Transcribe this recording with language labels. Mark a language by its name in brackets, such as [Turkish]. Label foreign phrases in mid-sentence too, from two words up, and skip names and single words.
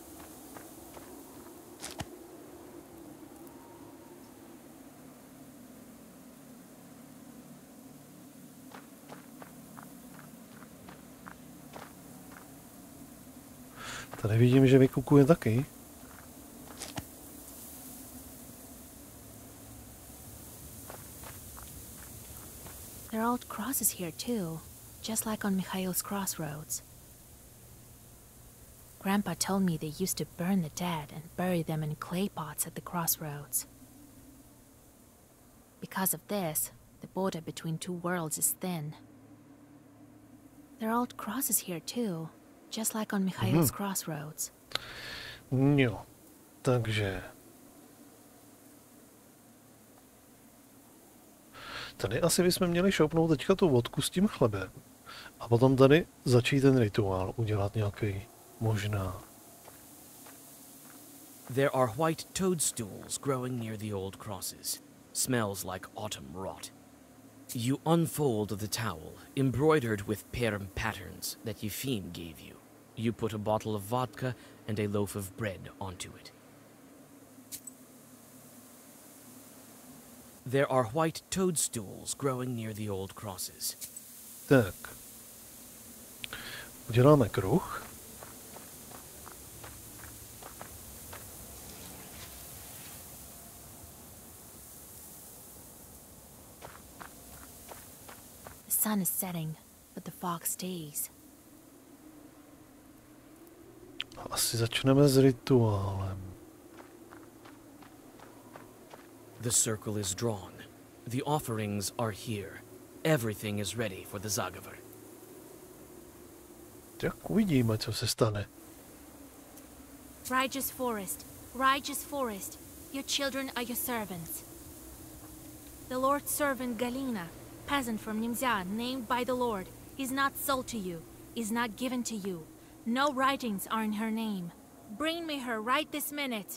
[Czech] Tady vidím, že vykukuje taky. [English] There are old crosses here too, just like on Mikhail's crossroads. Grandpa told me they used to burn the dead and bury them in clay pots at the crossroads. Because of this, the border between two worlds is thin. There are old crosses here too, just like on Mikhail's crossroads. [Czech] Jo, takže... Tady asi bychom měli šoupnout teďka tu vodku s tím chlebem. A potom tady začít ten rituál udělat nějaký, možná. [English] There are white toadstools growing near the old crosses. Smells like autumn rot. You unfold the towel, embroidered with perm patterns that Yefim gave you. You put a bottle of vodka and a loaf of bread onto it. There are white toadstools growing near the old crosses. [Czech] Tak. Uděláme kruh. [English] The sun is setting, but the fog stays. [Czech] Asi začneme s rituálem. [English] The circle is drawn. The offerings are here. Everything is ready for the Zagaver. [Czech] Tak uvidíme, co se stane. [English] Righteous forest, your children are your servants. The Lord's servant Galina, peasant from Nimzia, named by the Lord, is not sold to you, is not given to you. No writings are in her name. Bring me her right this minute.